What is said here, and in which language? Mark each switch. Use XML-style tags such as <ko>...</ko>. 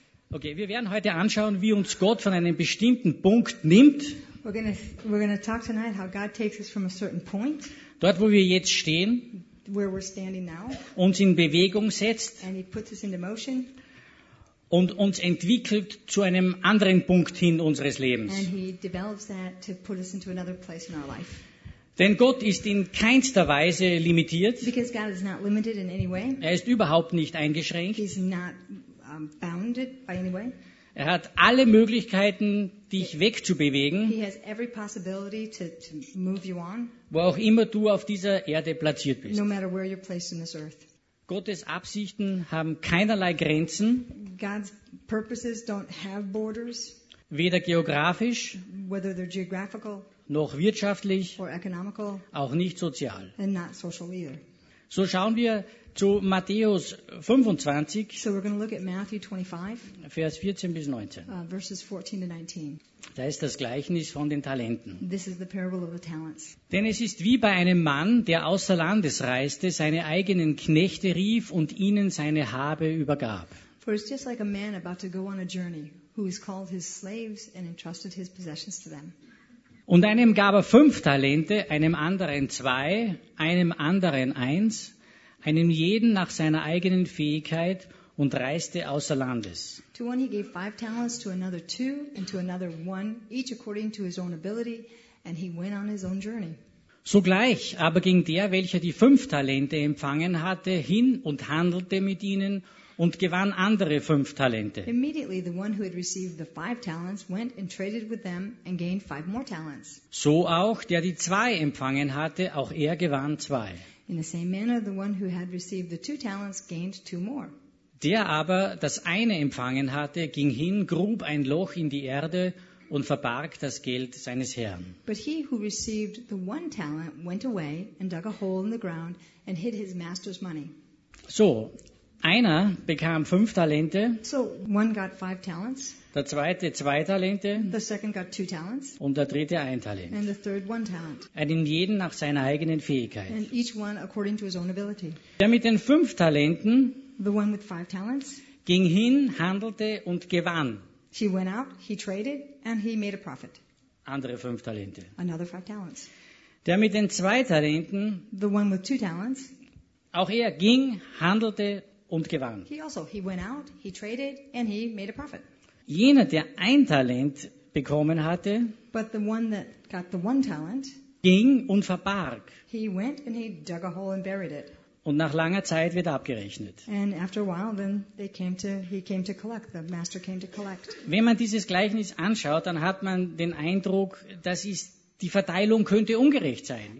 <de>Okay, wir werden heute anschauen, wie uns Gott von einem bestimmten Punkt nimmt.</de> <en>We're gonna talk tonight how God takes us from a certain point.</en> <de>Dort, wo wir jetzt stehen.</de> <en>Where we're standing now.</en> <de>Uns in Bewegung setzt.</de> <en>And he puts us into motion.</en> <de>Und uns entwickelt zu einem anderen Punkt hin unseres Lebens.</de> <en>And he develops that to put us into another place in our life.</en> <de>Denn Gott ist in keinster Weise limitiert.</de> <en>Because God is not limited in any way.</en> <de>Er ist überhaupt nicht eingeschränkt.</de> <en>He's not bounded by any way.</en> <de>Er hat alle Möglichkeiten, dich wegzubewegen.</de> <en>He has every possibility to move you on.</en> <de>Wo auch immer du auf dieser Erde platziert bist.</de> <en>No matter where you're placed in this earth.</en> <de>Gottes Absichten haben keinerlei Grenzen.</de> <en>God's purposes don't have borders.</en> <de>Weder geografisch,</de> <en>whether they're geographical,</en> <de>noch wirtschaftlich,</de> <en>or economical,</en> <de>auch nicht sozial.</de> <en>And not social either.</en> <de>So schauen wir zu Matthäus 25,</de> <en>so we're going to look at Matthew 25,</en> <de>Vers 14 bis 19.</de> <en>Verses 14 to 19.</en> <de>Da ist das Gleichnis von den Talenten.</de> <en>This is the parable of the talents.</en> <de>Denn es ist wie bei einem Mann, der außer Landes reiste, seine eigenen Knechte rief und ihnen seine Habe übergab.</de> <en>For it's just like a man about to go on a journey, who has called his slaves and entrusted his possessions to them.</en> <de>Und einem gab er 5 Talente, einem anderen 2, einem anderen 1, einem jeden nach seiner eigenen Fähigkeit und reiste außer Landes.</de> <en>To one he gave 5 talents, to another 2, and to another 1, each according to his own ability, and he went on his own journey.</en> <de>Sogleich aber ging der, welcher die 5 Talente empfangen hatte, hin und handelte mit ihnen und gewann andere 5 Talente.</de> <en>Immediately the one who had received the 5 talents went and traded with them and gained 5 more talents.</en> <de>So auch der die 2 empfangen hatte, auch er gewann 2.</de> <en>In the same manner the one who had received the 2 talents gained 2 more.</en> <de>Der aber das eine empfangen hatte, ging hin, grub ein Loch in die Erde und verbarg das Geld seines Herrn.</de> <en>But he who received the 1 talent went away and dug a hole in the ground and hid his master's money.</en> <de>So einer bekam 5 Talente.</de> <en>So one got 5 talents.</en> <de>Der zweite 2 Talente.</de> <en>The second got 2 talents.</en> <de>Und der dritte 1 Talent.</de> <en>And the third 1 talent.</en> <de>Einen jeden nach seiner eigenen Fähigkeit.</de> <en>And each one according to his own ability.</en> <de>Der mit den 5 Talenten,</de> <en>the one with 5 talents,</en> <de>ging hin, handelte und gewann.</de> <en>He went out, he traded and he made a profit.</en> <de>Andere 5 Talente.</de> <en>Another 5 talents.</en> <de>Der mit den 2 Talenten,</de> <en>the one with 2 talents,</en> <de>auch er ging, handelte und gewann.</de> <en>He also, he went out, he traded, and he made a profit.</en> <de>Jener, der 1 Talent bekommen hatte,</de> <en>but the one that got the 1 talent,</en> <de>ging und verbarg.</de> <en>He went and he dug a hole and buried it.</en> <de>Und nach langer Zeit wird abgerechnet.</de> <en>And after a while, then they came to, he came to collect, the master came to collect.</en> <de>Wenn man dieses Gleichnis anschaut, dann hat man den Eindruck, das ist, die Verteilung könnte ungerecht sein.</de>